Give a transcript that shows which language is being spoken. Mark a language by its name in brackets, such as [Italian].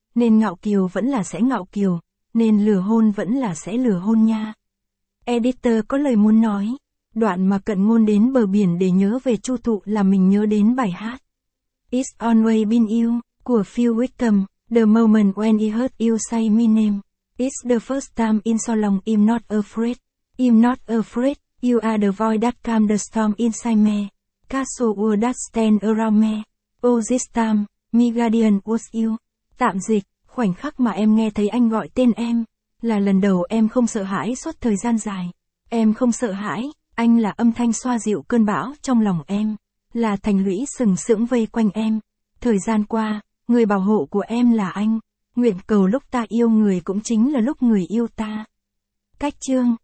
[Vietnamese] Nên ngạo kiều vẫn là sẽ ngạo kiều, nên lừa hôn vẫn là sẽ lừa hôn nha. Editor có lời muốn nói. Đoạn mà Cận Ngôn đến bờ biển để nhớ về Chu Thụ là mình nhớ đến bài hát It's Always Been You của Phil Wickham, The Moment When He Heard You Say My Name. [English] It's the first time in so long I'm not afraid. I'm not afraid, you are the voice that calmed the storm inside me. Castle would that stand around me. All this time, my guardian was you. [Vietnamese] Tạm dịch, khoảnh khắc mà em nghe thấy anh gọi tên em, là lần đầu em không sợ hãi suốt thời gian dài. Em không sợ hãi, anh là âm thanh xoa dịu cơn bão trong lòng em, là thành lũy sừng sững vây quanh em. Thời gian qua, người bảo hộ của em là anh. Nguyện cầu lúc ta yêu người cũng chính là lúc người yêu ta. Cách chương.